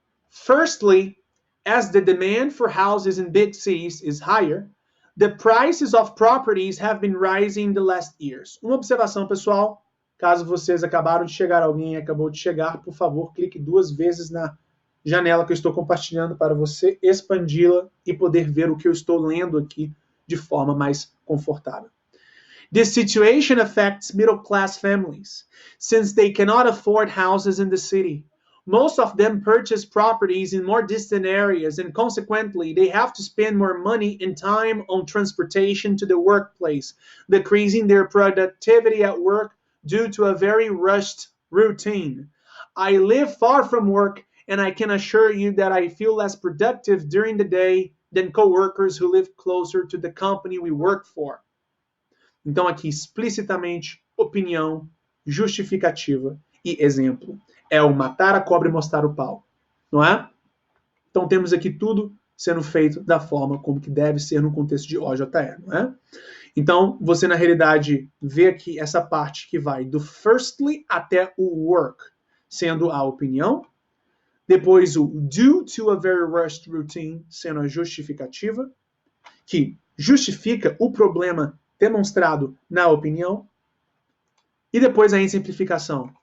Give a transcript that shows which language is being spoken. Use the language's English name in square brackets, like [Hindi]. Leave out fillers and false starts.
[English] Firstly, as the demand for houses in big cities is higher, the prices of properties have been rising in the last years. [Portuguese] Uma observação, pessoal. Caso vocês acabaram de chegar, alguém acabou de chegar, por favor, clique 2 vezes na janela que eu estou compartilhando para você expandi-la e poder ver o que eu estou lendo aqui de forma mais confortável. [English] This situation affects middle-class families, since they cannot afford houses in the city. Most of them purchase properties in more distant areas, and consequently, they have to spend more money and time on transportation to the workplace, decreasing their productivity at work due to a very rushed routine. I live far from work, and I can assure you that I feel less productive during the day than coworkers who live closer to the company we work for. [Portuguese] Então, aqui, explicitamente, opinião, justificativa e exemplo. É o matar a cobra e mostrar o pau, não é? Então, temos aqui tudo sendo feito da forma como que deve ser no contexto de OJE, não é? Então, você, na realidade, vê aqui essa parte que vai do firstly até o work, sendo a opinião, depois o [English] due to a very rushed routine, [Portuguese] sendo a justificativa, que justifica o problema demonstrado na opinião, e depois a exemplificação.